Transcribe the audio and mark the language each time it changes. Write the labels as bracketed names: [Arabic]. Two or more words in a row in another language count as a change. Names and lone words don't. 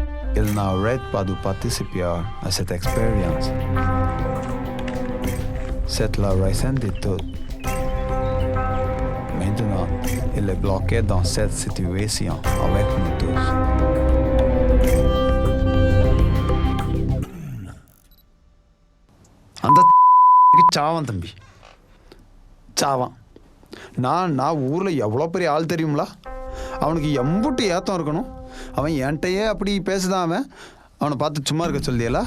[French] il n'arrête pas de participer à cette expérience. C'est la raison de tout. Maintenant, il est bloqué dans cette situation avec nous tous. [Tamil] அந்த சாவான் தம்பி சாவான். நான் ஊரில் எவ்வளோ பெரிய ஆள் தெரியுங்களா? அவனுக்கு எம்புட்டு ஏத்தம் இருக்கணும். அவன் என்கிட்டயே அப்படி பேசுதான். அவனை பார்த்து சும்மா இருக்க சொல்லியலா?